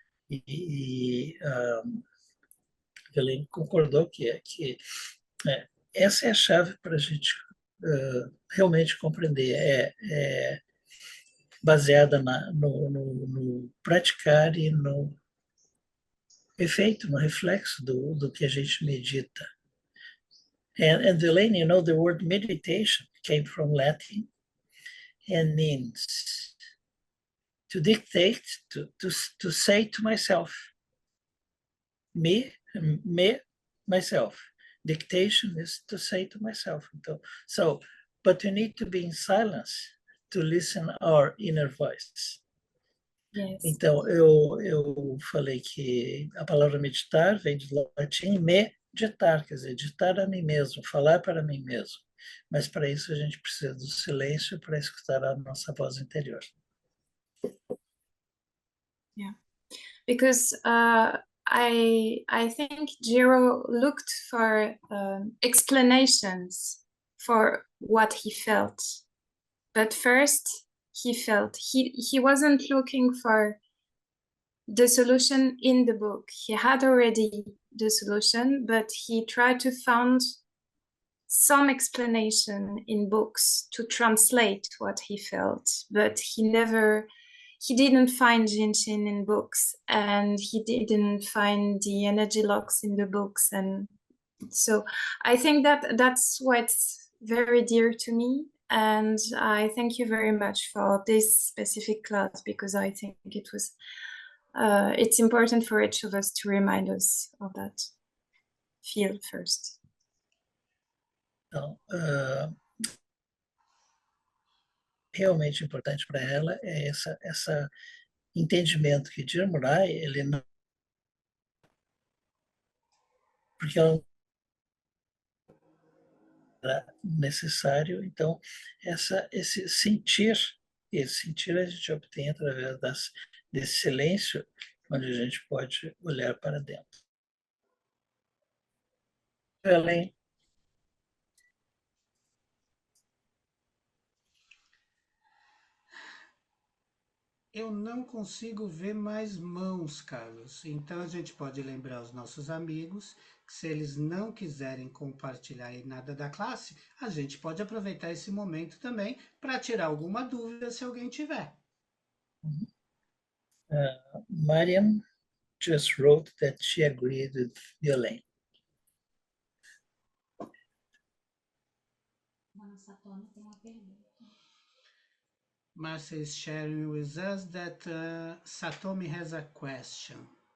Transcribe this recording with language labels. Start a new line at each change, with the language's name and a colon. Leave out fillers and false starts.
Portuguese: E Helene concordou que essa é a chave para a gente realmente compreender, baseada no praticar e no efeito, no reflexo do que a gente medita.
English: And Elaine, you know, the word meditation came from Latin and means to dictate, to say to myself, me, myself. Dictation is to say to myself. So, but you need to be in silence to listen our inner voice. Yes.
Portuguese: Então, eu falei que a palavra meditar vem do latim meditar, quer dizer, ditar a mim mesmo, falar para mim mesmo. Mas para isso a gente precisa do silêncio para escutar a nossa voz interior.
English: Yeah, because I think Jiro looked for explanations for what he felt, but first he felt. He wasn't looking for the solution in the book. He had already the solution, but he tried to find some explanation in books to translate what he felt, but he didn't find Jinshin in books, and he didn't find the energy locks in the books. And so I think that's what's very dear to me. And I thank you very much for this specific class, because I think it was it's important for each of us to remind us of that feel first.
Portuguese: Então, realmente importante para ela é essa entendimento que Djirmurai, ele não, porque ela era necessário, então esse sentir a gente obtém através desse silêncio, onde a gente pode olhar para dentro. Além Eu não consigo ver mais mãos, Carlos. Então a gente pode lembrar os nossos amigos que se eles não quiserem compartilhar aí nada da classe, a gente pode aproveitar esse momento também para tirar alguma dúvida se alguém tiver.
English: Mariam just wrote that she agreed with Violaine. Marcia is sharing with us that Satomi has a question.